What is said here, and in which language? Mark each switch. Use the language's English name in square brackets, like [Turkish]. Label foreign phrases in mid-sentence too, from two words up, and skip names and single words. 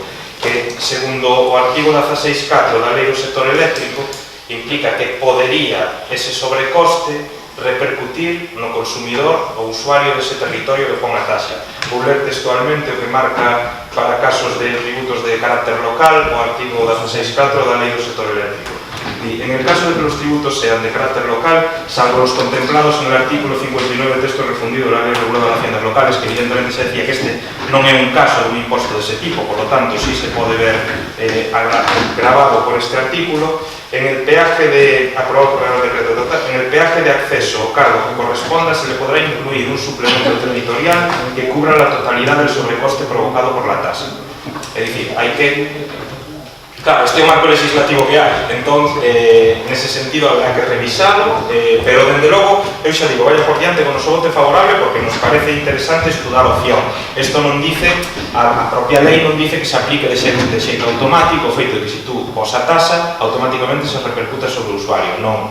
[Galician] Que, segundo o artigo 16.4 da Lei do Sector Eléctrico, implica que podería ese sobrecoste repercutir no consumidor ou usuario dese territorio que pon a taxa. Vou ler textualmente o que marca para casos de tributos de carácter local o artigo 16.4 da Lei do Sector Eléctrico. [Spanish] Y en el caso de que los tributos sean de carácter local, salvo los contemplados en el artículo 59 texto refundido de la Ley Reguladora de Haciendas Locales, que evidentemente se decía que este [Galician] non é un caso de un imposto [Spanish] de ese tipo, por lo tanto sí [Galician] se pode ver [Spanish] grabado por este artículo. En el peaje de aprobado por el decreto total, en el peaje de acceso o cargo que corresponda se le podrá incluir un suplemento territorial que cubra la totalidad del sobrecoste provocado por la tasa. Es decir, hay que... Claro, [Galician] este é o marco legislativo que hai, entón, nese sentido habrá que revisalo, pero, dende logo, eu xa digo, vaya por diante con o seu voto favorable porque nos parece interesante estudar a opción. Isto non dice, a propia lei non dice que se aplique de xeito automático, o feito de que se tú pos a tasa, automáticamente se repercuta sobre o usuario, non.